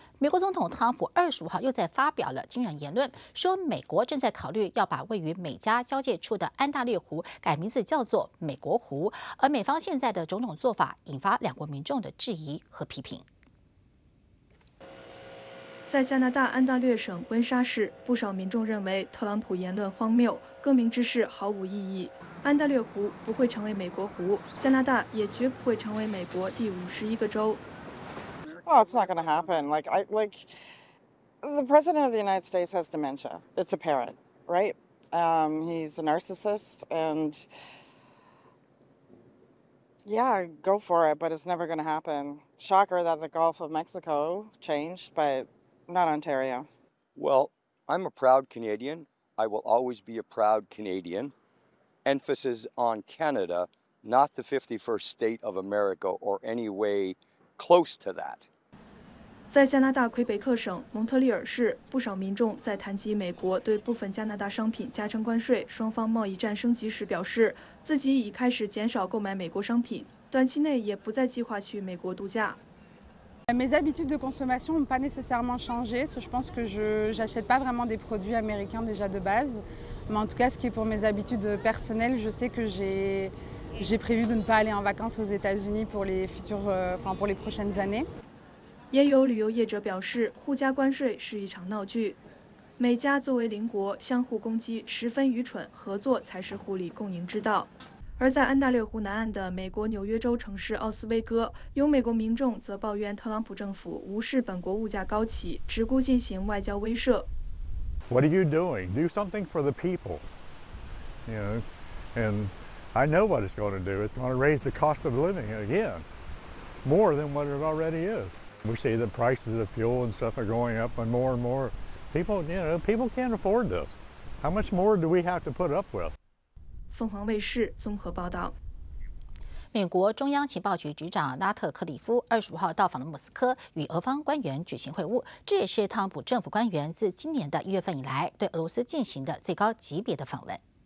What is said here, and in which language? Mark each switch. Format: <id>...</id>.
<zh>美国总统特朗普25号又在发表了惊人言论，说美国正在考虑要把位于美加交界处的安大略湖改名字叫做美国湖，而美方现在的种种做法引发两国民众的质疑和批评。在加拿大安大略省温莎市，不少民众认为特朗普言论荒谬，更名之事毫无意义。安大略湖不会成为美国湖，加拿大也绝不会成为美国第51个州。</zh> <en>Well, it's not going to happen. Like the president of the United States has dementia. It's apparent, right? He's a narcissist, and yeah, go for it. But it's never going to happen. Shocker that the Gulf of Mexico changed, but not Ontario. Well, I'm a proud Canadian. I will always be a proud Canadian. Emphasis on Canada, not the 51st state of America or any way close to that.</en> <zh>在加拿大魁北克省蒙特利尔市，不少民众在谈及美国对部分加拿大商品加征关税、双方贸易战升级时表示，自己已开始减少购买美国商品，短期内也不再计划去美国度假。</zh> <fr>Mes habitudes de consommation n'ont pas nécessairement changé. Je pense que je n'achète pas vraiment des produits américains déjà de base. Mais en tout cas, ce qui est pour mes habitudes personnelles, je sais que j'ai prévu de ne pas aller en vacances aux États-Unis pour les futures, enfin pour les prochaines années.</fr> <zh>也有旅游业者表示，互加关税是一场闹剧。美加作为邻国，相互攻击十分愚蠢，合作才是互利共赢之道。而在安大略湖南岸的美国纽约州城市奥斯威戈，有美国民众则抱怨特朗普政府无视本国物价高企，只顾进行外交威慑。</zh> <en>What are you doing? Do something for the people. You know, and I know what it's going to do. It's going to raise the cost of living again, more than what it already is. We see the prices of fuel and stuff are going up, and more people, you know, people can't afford this. How much more do we have to put up with?</en> <zh>凤凰卫视综合报道。美国中央情报局局长拉特克里夫25号到访了莫斯科，与俄方官员举行会晤，这也是特朗普政府官员自今年的1月份以来对俄罗斯进行的最高级别的访问。</zh>